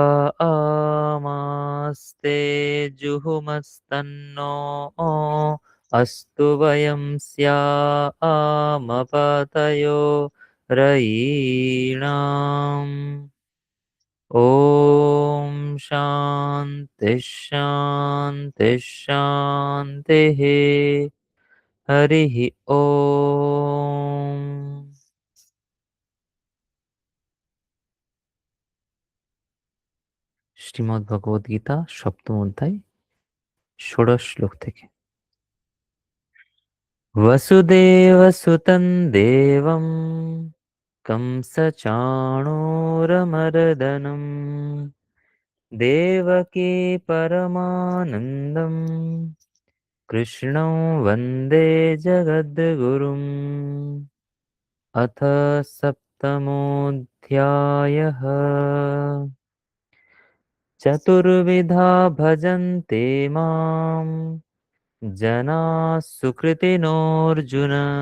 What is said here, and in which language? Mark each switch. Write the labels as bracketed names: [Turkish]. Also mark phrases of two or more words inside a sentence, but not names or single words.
[Sanskrit] आमास्ते जुहुमस्तन्नो अस्तु वयं स्यामपतयो रयीणाम् ॐ शान्तिः शान्तिः शान्तिः हरिः [Bangla] ॐ শ্রীমদ্ ভগবদ গীতা সপ্তম অধ্যায় ষোড়শ শ্লোক থেকে [Sanskrit] वसुदेवसुतं देवं कंसचाणूरमर्दनं देवकी परमानन्दं कृष्णं वन्दे जगद्गुरुम् अथ सप्तमोऽध्यायः चतुर्विधा भजन्ते माम् जनाः सुकृतिनोऽर्जुन